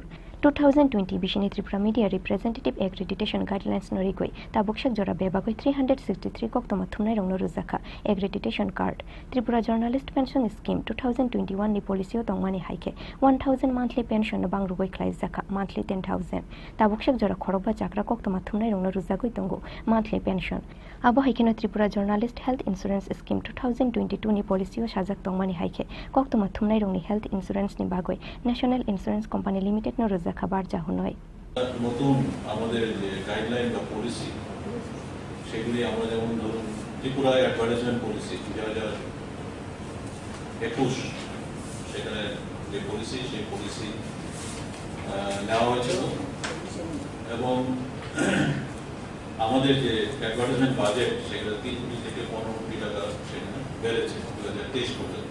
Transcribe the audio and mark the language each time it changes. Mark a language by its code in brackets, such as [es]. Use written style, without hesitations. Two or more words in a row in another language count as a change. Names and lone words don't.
[trp] 2020 Bishini Tripura Media Representative Accreditation Guidelines Norigoi, Tabukshak Jora Bebagoi 363 Koktoma Thumnai Rongno Ruzaka, Accreditation Card, Tripura Journalist Pension Scheme 2021 Ni Policy Tongmani Haike, 1000 [en] monthly pension [trp] Bang Rugoi Klaizaka, monthly 10,000. Tabukshak Jora Koroba Chakra Koktoma Thumnai Rongno Ruzagoi Tongo, [en] monthly pension. [trp] Abo Haikino Tripura Journalist Health Insurance Scheme 2022 Ni Policy Shazak Tongmani Haike, Koktoma Thumnai Rongni Health Insurance Ni Bagoi, National Insurance Company Limited no খাবার চাহু নয় [bn] নতুন আমাদের যে গাইডলাইন বা পলিসি সেগুলি আমরা যেমন ধরুন ত্রিপুরা অ্যাডভার্টাইজমেন্ট পলিসি 2021 সেখানে যে পলিসি সেই পলিসি নেওয়া হয়েছিল এবং আমাদের যে অ্যাডভার্টাইজমেন্ট বাজেট সেগুলো 3 কোটি থেকে 15 কোটি টাকা সেখানে বেড়েছে 2023 পর্যন্ত।